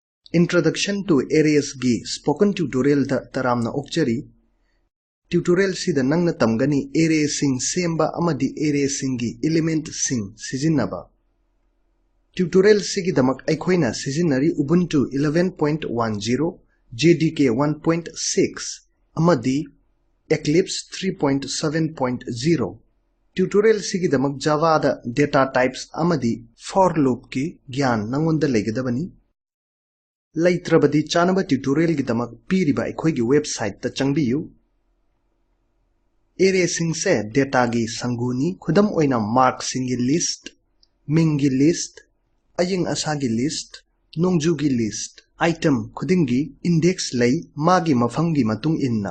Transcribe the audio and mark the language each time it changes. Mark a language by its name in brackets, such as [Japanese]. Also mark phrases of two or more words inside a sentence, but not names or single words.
[Manipuri] Introduction to Arrays gi [English] spoken tutorial [Manipuri] da taramna okchari. Tutorial sida nangna tamgani array sing semba amadi array singi element sing sijinnaba. Tutorial sigi damak aikhoina sijinnari Ubuntu 11.10, JDK 1.6 amadi Eclipse 3.7.0. Tutorial sigi damak Java da [English] data types [Manipuri] amadi [English] for loop [Manipuri] ki gyan nangonda legedabani. Laitrabadi chanaba tutorial gi damak piriba aikhoi gi website ta changbiyu. Array sing se data gi sanguni khudam oina mark singi list, mingi list, aying asagi list, nongju gi list, item khudingi index lay magi mafamgi matung inna.